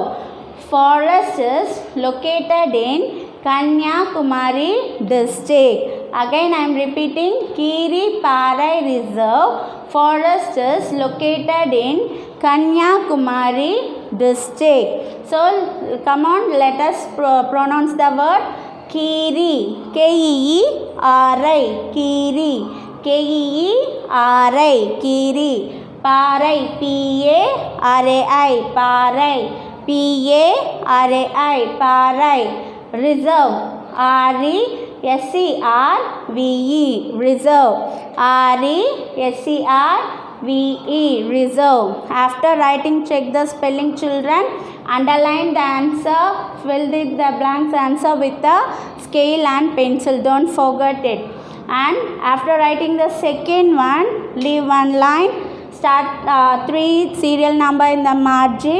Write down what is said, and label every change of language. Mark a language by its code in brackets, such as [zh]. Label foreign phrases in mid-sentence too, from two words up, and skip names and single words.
[en] Forest is located in Kanyakumari district. Again I am repeating, Kiri Parai Reserve. Forest is located in Kanyakumari district. So come on, let us pronounce the word Kiri. K-E-E-R-I. Kiri. K-E-E-R-I. Kiri. Parai. P-A-R-A-I. Parai. P-A-R-A-I. Parai. Reserve. R-E-S-E-R-V-E. Reserve. R-E-S-E-R-V-E. Reserve. After writing, check the spelling, children. Underline the answer. Fill the blanks answer with the scale and pencil. Don't forget it. And after writing the second one, leave one line. Start 3 serial number in the margin.